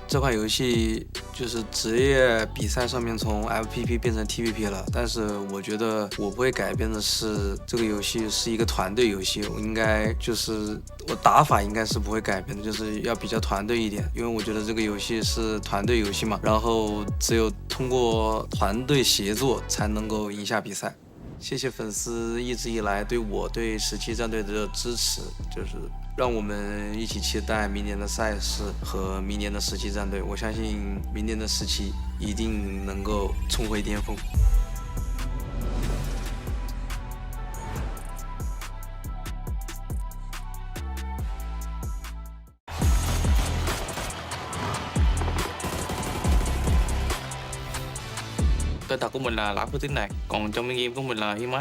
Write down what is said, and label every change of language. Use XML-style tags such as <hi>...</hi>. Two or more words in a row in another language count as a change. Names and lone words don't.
<zh>这款游戏就是职业比赛上面从 FPP 变成 TPP 了，但是我觉得我不会改变的是这个游戏是一个团队游戏，我应该就是我打法应该是不会改变的，就是要比较团队一点，因为我觉得这个游戏是团队游戏嘛，然后只有通过团队协作才能够赢下比赛。谢谢粉丝一直以来对我对17战队的支持，就是让我们一起期待明年的赛事和明年的17战队，我相信明年的17一定能够重回巅峰。</zh> <vi>Tên thật của mình là Lão Phước Tín Đạt, còn trong game của mình là Heist.</vi>